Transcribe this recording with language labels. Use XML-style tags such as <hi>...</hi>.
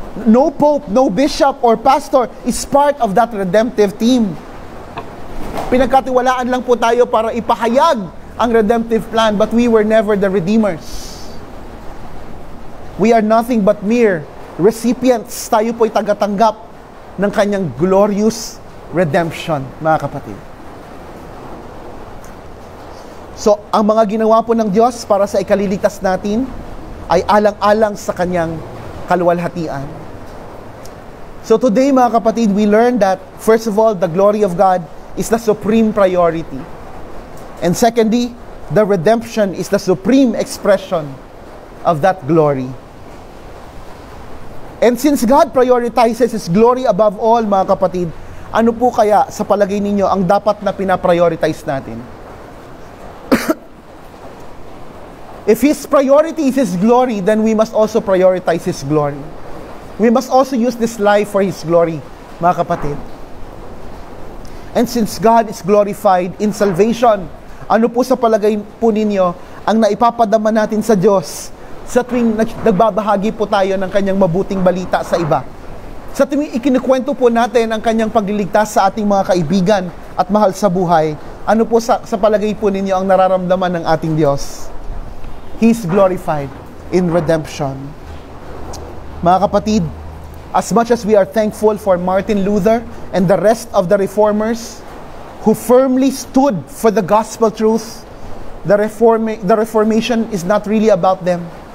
<en>No pope, no bishop, or pastor is part of that redemptive team.</en> <tl>Pinagkatiwalaan lang po tayo para ipahayag ang redemptive plan,</tl> <en>but we were never the redeemers. We are nothing but mere recipients.</en> <tl>Tayo po'y tagatanggap ng kanyang</tl> <en>glorious redemption,</en> <tl>mga kapatid. So, ang mga ginawa po ng Diyos para sa ikaliligtas natin ay alang-alang sa kanyang kaluwalhatian.</tl> <en>So today,</en> <tl>mga kapatid,</tl> <en>we learned that, first of all, the glory of God is the supreme priority. And secondly, the redemption is the supreme expression of that glory. And since God prioritizes His glory above all,</en> <tl>mga kapatid, ano po kaya sa palagay ninyo ang dapat na pinaprioritize natin?</tl> <en>If His priority is His glory, then we must also prioritize His glory. We must also use this life for His glory,</en> <tl>mga kapatid.</tl> <en>And since God is glorified in salvation,</en> <tl>ano po sa palagay po ninyo ang naipapadama natin sa Diyos sa tuwing nagbabahagi po tayo ng kanyang mabuting balita sa iba? Sa tuwing ikinikwento po natin ang kanyang pagliligtas sa ating mga kaibigan at mahal sa buhay, ano po sa palagay po ninyo ang nararamdaman ng ating Diyos?</tl> <en>He is glorified in redemption.</en> <tl>Mga kapatid,</tl> <en>as much as we are thankful for Martin Luther and the rest of the reformers who firmly stood for the gospel truth, the Reformation is not really about them.</en>